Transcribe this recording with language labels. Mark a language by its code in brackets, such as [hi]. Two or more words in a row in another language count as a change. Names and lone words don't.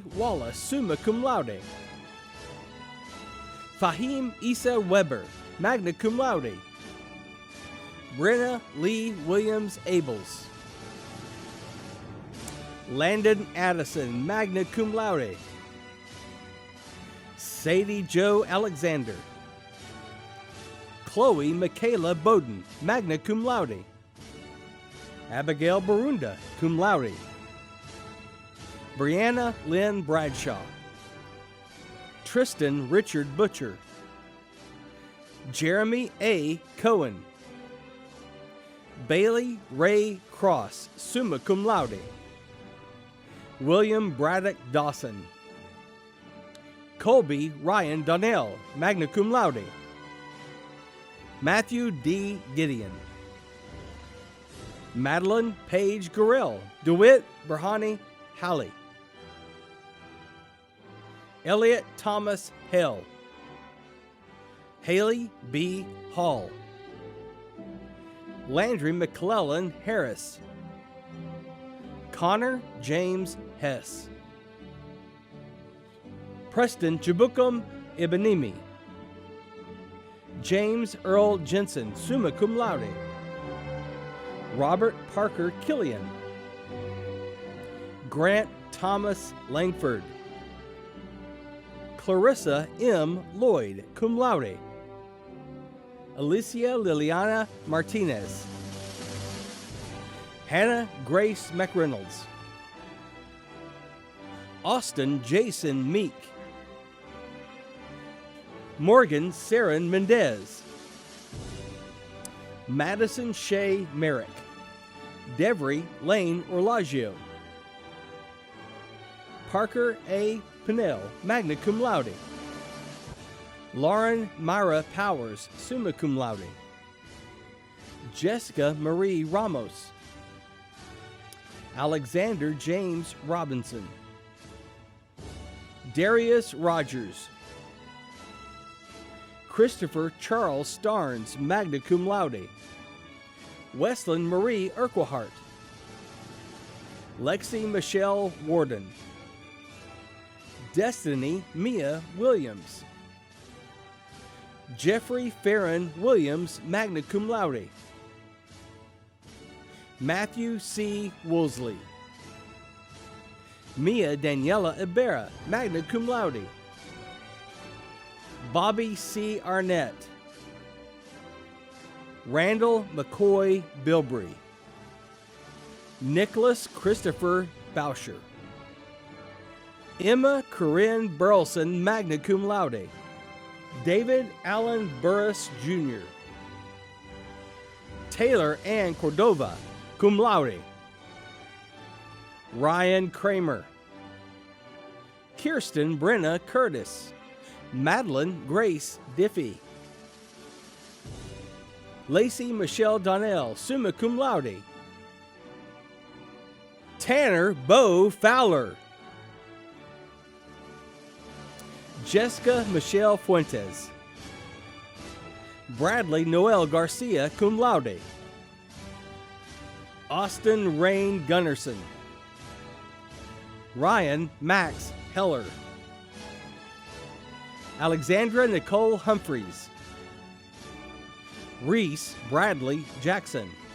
[en] Wallace, [la] summa cum laude, [en] Fahim Issa Weber, [la] magna cum laude, [en] Brenna Lee Williams Abels, Landon Addison, [la] magna cum laude. [en] Sadie Jo Alexander. Chloe Michaela Bowden, [la] magna cum laude. [en] Abigail Barunda, [la] cum laude. [en] Brianna Lynn Bradshaw. Tristan Richard Butcher. Jeremy A. Cohen. Bailey Ray Cross, [la] summa cum laude. [en] William Braddock Dawson. Colby Ryan Donnell, [la] magna cum laude. [en] Matthew D. Gideon. Madeline Paige Gorell, DeWitt Berhani Halley. Elliot Thomas Hell. Haley B. Hall. Landry McClellan Harris. Connor James Hess. Preston Chibukum Ibanimi. James Earl Jensen, [la] summa cum laude. [en] Robert Parker Killian. Grant Thomas Langford. Clarissa M. Lloyd, [la] cum laude. [en] Alicia Liliana Martinez. Hannah Grace McReynolds. Austin Jason Meek. Morgan Saren Mendez. Madison Shea Merrick. Devry Lane Orlagio. Parker A. Pinnell, [la] magna cum laude. [en] Lauren Myra Powers, [la] summa cum laude. [en] Jessica Marie Ramos. Alexander James Robinson. Darius Rogers. Christopher Charles Starnes, [la] magna cum laude. [en] Westlyn Marie Urquhart. Lexi Michelle Warden. Destiny Mia Williams. Jeffrey Farron Williams, [la] magna cum laude. [en] Matthew C. Woolsey. Mia Daniela Ibarra, [la] magna cum laude. [en] Bobby C. Arnett. Randall McCoy Bilbrey. Nicholas Christopher Boucher. Emma Corinne Burleson, [la] magna cum laude. [en] David Allen Burris Jr. Taylor Ann Cordova, [la] cum laude. [en] Ryan Kramer. Kirsten Brenna Curtis. Madeline Grace Diffie. Lacey Michelle Donnell, [la] summa cum laude. [en] Tanner Bo Fowler. Jessica Michelle Fuentes. Bradley Noel Garcia, [la] cum laude. [en] Austin Rain Gunnerson. Ryan Max Heller. Alexandra Nicole Humphreys. Reese Bradley Jackson.